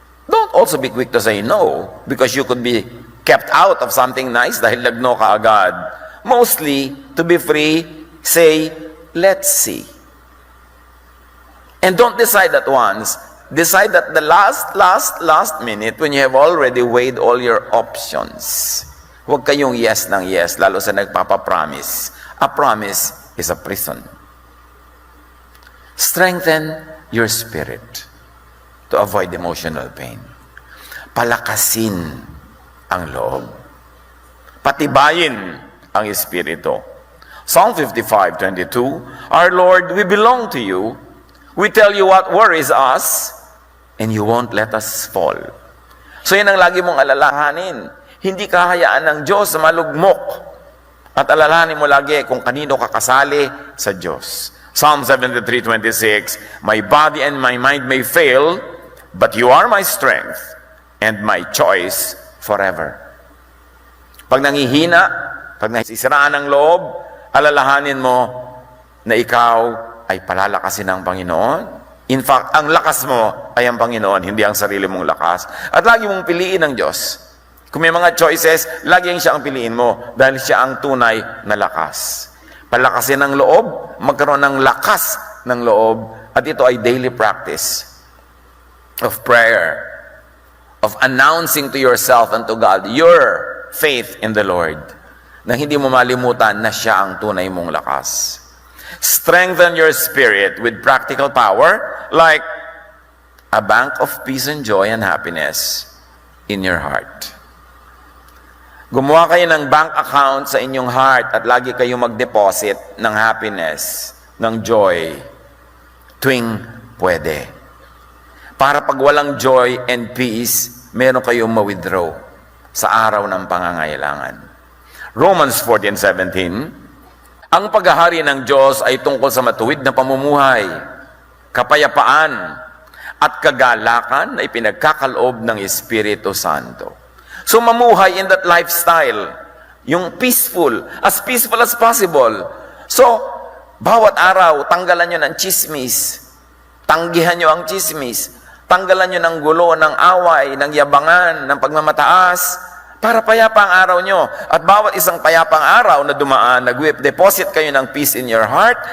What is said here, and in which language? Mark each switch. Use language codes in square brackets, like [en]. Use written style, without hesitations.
[en] Don't also be quick to say no, because you could be kept out of something nice [tl] dahil nag-no ka agad. [en] Mostly, to be free, say, let's see. And don't decide at once. Decide at the last minute when you have already weighed all your options. [tl] Huwag kayong yes ng yes, lalo sa nagpapapromise. [en] A promise is a prison. Strengthen your spirit to avoid emotional pain. [tl] Palakasin ang loob. Patibayin ang espiritu. [en] Psalm 55:22, Our Lord, we belong to you. We tell you what worries us, and you won't let us fall. [tl] So yan ang lagi mong alalahanin. Hindi kahayaan ng Diyos na malugmok. At alalahanin mo lagi kung kanino kakasali sa Diyos. [en] Psalm 73:26, My body and my mind may fail, but you are my strength and my choice forever. [tl] Pag nangihina, pag nasisiraan ng loob, alalahanin mo na ikaw ay palalakasin ng Panginoon. [en] In fact, [tl] ang lakas mo ay ang Panginoon, hindi ang sarili mong lakas. At lagi mong piliin ng Diyos. Kung may mga choices, laging siya ang piliin mo dahil siya ang tunay na lakas. Palakasin ng loob, magkaroon ng lakas ng loob, at ito ay [en] daily practice of prayer, of announcing to yourself and to God your faith in the Lord, [tl] na hindi mo malimutan na siya ang tunay mong lakas. [en] Strengthen your spirit with practical power like a bank of peace and joy and happiness in your heart. [tl] Gumawa kayo ng bank account sa inyong heart at lagi kayong mag-deposit ng happiness, ng joy, tuwing pwede. Para pag walang [en] joy and peace, [tl] meron kayong ma-withdraw sa araw ng pangangailangan. Romans 14:17, Ang paghahari ng Diyos ay tungkol sa matuwid na pamumuhay, kapayapaan, at kagalakan na ipinagkakaloob ng Espiritu Santo. [en] So mamuhay in that lifestyle, yung peaceful as possible. [tl] So, bawat araw, tanggalan nyo ng chismis, tanggihan nyo ang chismis, tanggalan nyo ng gulo, ng away, ng yabangan, ng pagmamataas, para payapa ang araw nyo. At bawat isang payapang araw na dumaan, nag-deposit kayo ng [en] peace in your heart.